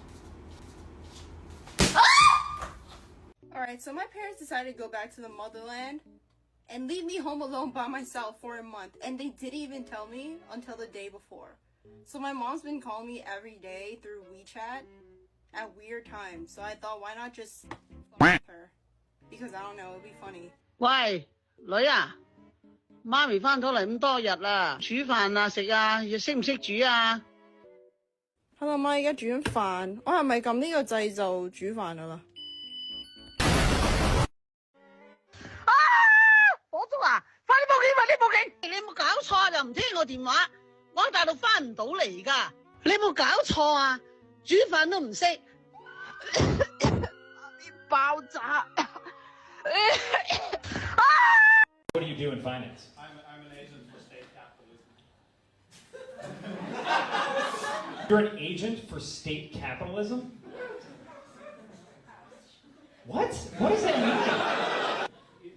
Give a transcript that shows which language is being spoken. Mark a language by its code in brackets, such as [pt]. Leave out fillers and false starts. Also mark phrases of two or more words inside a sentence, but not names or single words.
[en] Alright, so my parents decided to go back to the motherland and leave me home alone by myself for a month. And they didn't even tell me until the day before. So my mom's been calling me every day through WeChat at weird times. So I thought, why not just fuck with her? Because I don't know, it'd be funny. [yue] 喂，女啊，媽咪返咗嚟咁多日啦，煮飯啊食啊，要識唔識煮啊？ Hello 媽，而家煮緊飯，我係咪撳呢個掣就煮飯㗎啦？啊！火燭啊！快啲報警！快啲報警！你有冇搞錯又唔聽我電話？我喺大陸返唔到嚟㗎，你有冇搞錯啊？煮飯都唔識，爆炸！ [en] What do you do in finance? I'm an agent for state capitalism. You're an agent for state capitalism? What? What does that mean?